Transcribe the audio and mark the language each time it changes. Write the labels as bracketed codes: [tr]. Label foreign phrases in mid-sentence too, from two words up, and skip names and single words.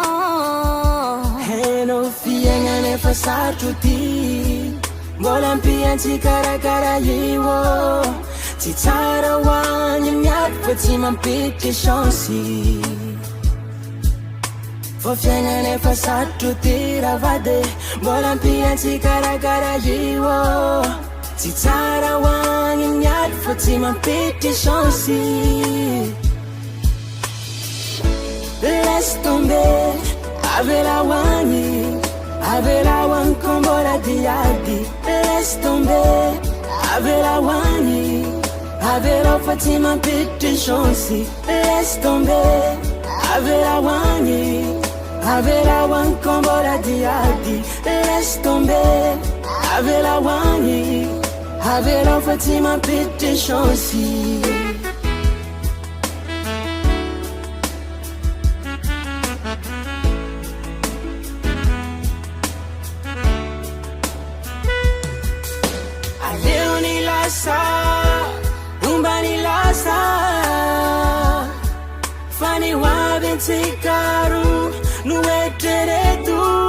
[mg] Hainao fiaignana efa sarotro ty Mbola ampiantsika karakara io tsy tsara hoany miady fa tsy mampity chansy fa fiainana efa sarotro ty ravady mbola ampiantsika karakara io tsy tsara hoany miady fa tsy mampity chansy [fr] laisse tomber [mg] avela hoany kombola diady [fr] laisse tomber [mg] avela hoany avela fa tsy mampity chansy [fr] laisse tomber [mg] avela hoany kombola diady [fr] laisse tomber [mg] avela hoany avela fa tsy mampity chansy umbani lasa fani wabentikaru nueteretu